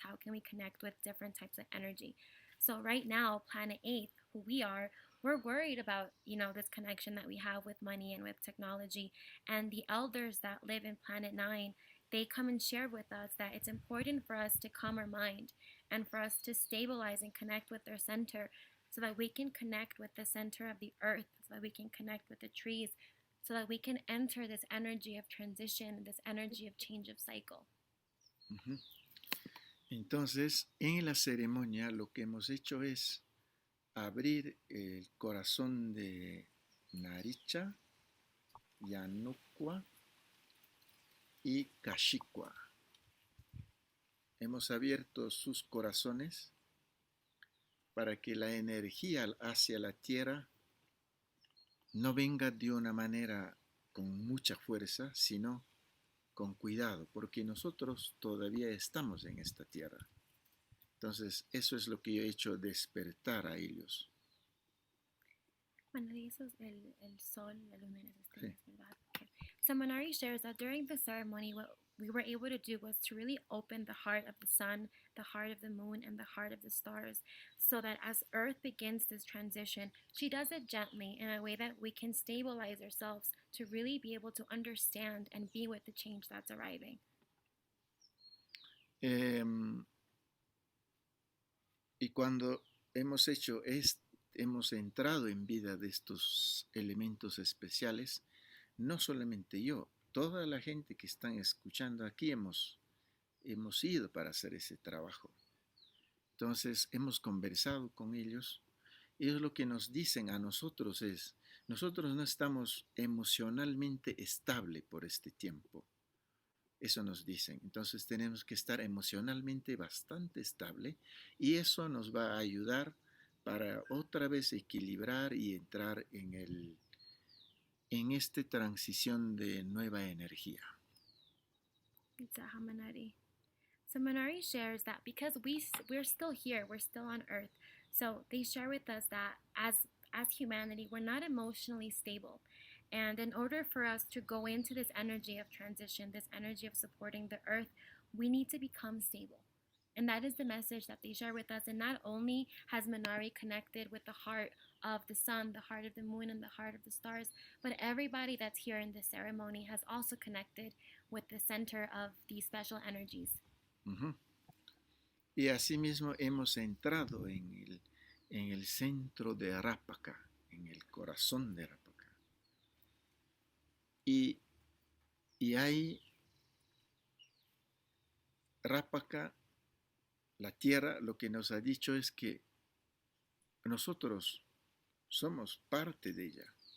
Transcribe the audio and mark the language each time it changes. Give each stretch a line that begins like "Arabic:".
English: How can we connect with different types of energy? So right now, Planet 8, who we are, we're worried about this connection that we have with money and with technology, and the elders that live in Planet 9, they come and share with us that it's important for us to calm our mind and for us to stabilize and connect with their center, so that we can connect with the center of the earth, so that we can connect with the trees, so that we can enter this energy of transition, this energy of change of cycle. Ujú.
Spanish: Entonces, en la ceremonia lo que hemos hecho es abrir el corazón de Naricha, Yanukwa y Kashikwa. Hemos abierto sus corazones para que la energía hacia la tierra no venga de una manera con mucha fuerza, sino con cuidado, porque nosotros todavía estamos en esta tierra. Entonces, eso es lo que yo he hecho, despertar a ellos. Manari, eso es el sol, la luna y las estrellas, Sí. ¿verdad? Okay.
English: So Manari shares that during the ceremony, what we were able to do was to really open the heart of the sun, the heart of the moon, and the heart of the stars, so that as Earth begins this transition, she does it gently in a way that we can stabilize ourselves to really be able to understand and be with the change that's arriving.
Spanish: Eh, y cuando hemos entrado en vida de estos elementos especiales, no solamente yo, toda la gente que están escuchando aquí hemos ido para hacer ese trabajo. Entonces hemos conversado con ellos. Ellos lo que nos dicen a nosotros es, nosotros no estamos emocionalmente estable por este tiempo. Eso nos dicen. Entonces tenemos que estar emocionalmente bastante estable y eso nos va a ayudar para otra vez equilibrar y entrar en esta transición de nueva energía. Manari.
English: So Manari shares that because we're still here, we're still on Earth. So they share with us that as humanity, we're not emotionally stable. And in order for us to go into this energy of transition, this energy of supporting the earth, we need to become stable. And that is the message that they share with us. And not only has Manari connected with the heart of the sun, the heart of the moon, and the heart of the stars, but everybody that's here in this ceremony has also connected with the center of these special energies. Uh-huh.
Spanish: Y asimismo hemos entrado en el centro de Rápaca, en el corazón de Rápaca. Y ahí Rápaca, la tierra, lo que nos ha dicho es que nosotros somos parte de ella.